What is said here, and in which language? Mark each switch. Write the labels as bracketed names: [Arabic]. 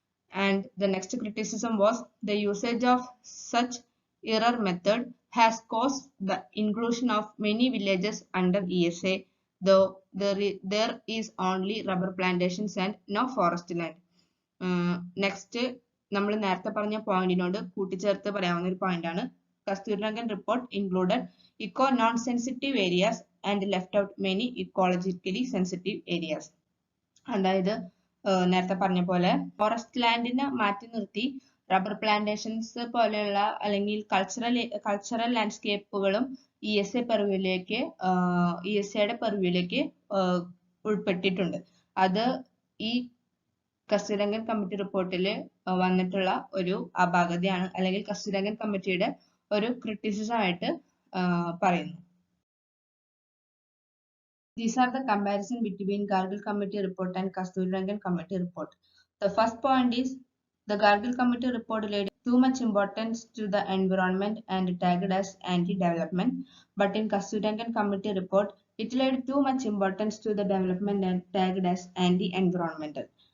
[English] And the next criticism was the usage of such error method has caused the inclusion of many villages under ESA, though there is only rubber plantations and no forest land. Next [Malayalam] നമ്മൾ നേരത്തെ പറഞ്ഞ പോയിന്റിനോട് കൂട്ടിച്ചേർത്ത് പറയാവുന്ന ഒരു point ആണ് [English] Kasturirangan report included eco non sensitive areas and left out many ecologically sensitive areas. [Malayalam] അതായത് നേരത്തെ പറഞ്ഞ പോലെ ഫോറസ്റ്റ് ലാൻഡിനെ മാറ്റി നിർത്തി റബ്ബർ പ്ലാന്റേഷൻസ് പോലെയുള്ള അല്ലെങ്കിൽ കൾച്ചറൽ ലാൻഡ്സ്കേപ്പുകളും ESA പെർവ്യൂലേക്ക് ESAയുടെ പെർവ്യൂലേക്ക് ഉൾപ്പെട്ടിട്ടുണ്ട്. അത് ഈ കസ്തൂരിരംഗൻ കമ്മിറ്റി റിപ്പോർട്ടിൽ വന്നിട്ടുള്ള ഒരു അപാകതയാണ് അല്ലെങ്കിൽ കസ്തൂരിരംഗൻ കമ്മിറ്റിയുടെ ഒരു ക്രിറ്റിസിസം ആയിട്ട് പറയുന്നു. [English] These are the comparison between Gargil Committee report and Kasturirangan Committee report. The first point is the Gargil Committee report laid too much importance to the environment and tagged as anti-development, but in Kasturirangan Committee report it laid too much importance to the development and tagged as anti-environmental.